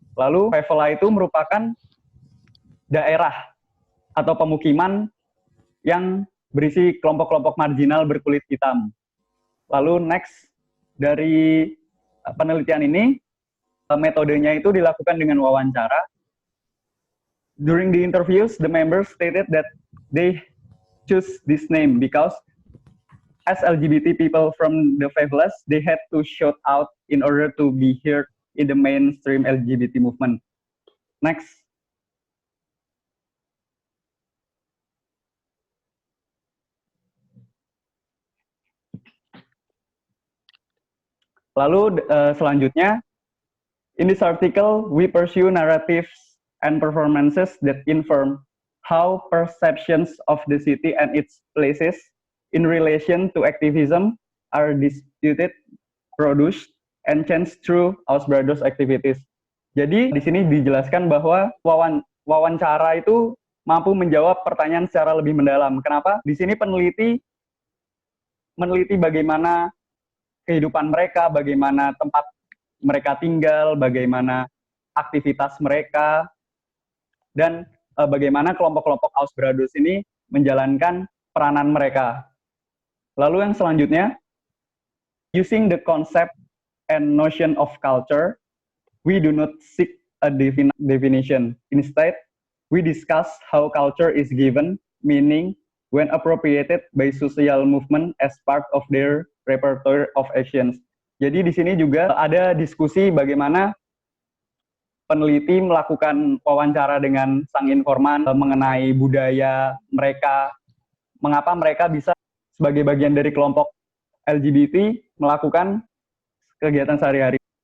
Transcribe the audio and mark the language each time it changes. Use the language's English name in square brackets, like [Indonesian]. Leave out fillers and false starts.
[Indonesian] Lalu favela itu merupakan daerah atau pemukiman yang berisi kelompok-kelompok marginal berkulit hitam. Lalu next, dari penelitian ini, metodenya itu dilakukan dengan wawancara. [English] During the interviews, the members stated that they choose this name because as LGBT people from the favelas, they had to shout out in order to be heard in the mainstream LGBT movement. Next. [Indonesian] Lalu selanjutnya, [English] in this article, we pursue narratives and performances that inform how perceptions of the city and its places in relation to activism are disputed, produced, and changed through Aos Brados activities. [Indonesian] Jadi di sini dijelaskan bahwa wawancara itu mampu menjawab pertanyaan secara lebih mendalam. Kenapa? Di sini peneliti meneliti bagaimana kehidupan mereka, bagaimana tempat mereka tinggal, bagaimana aktivitas mereka, dan bagaimana kelompok-kelompok Aos Brados ini menjalankan peranan mereka. Lalu yang selanjutnya, [English] using the concept and notion of culture, we do not seek a definition. Instead, we discuss how culture is given meaning when appropriated by social movement as part of their repertoire of actions. [Indonesian] Jadi di sini juga ada diskusi bagaimana peneliti melakukan wawancara dengan sang informan mengenai budaya mereka, mengapa mereka bisa sebagai bagian dari kelompok LGBT melakukan kegiatan sehari-hari.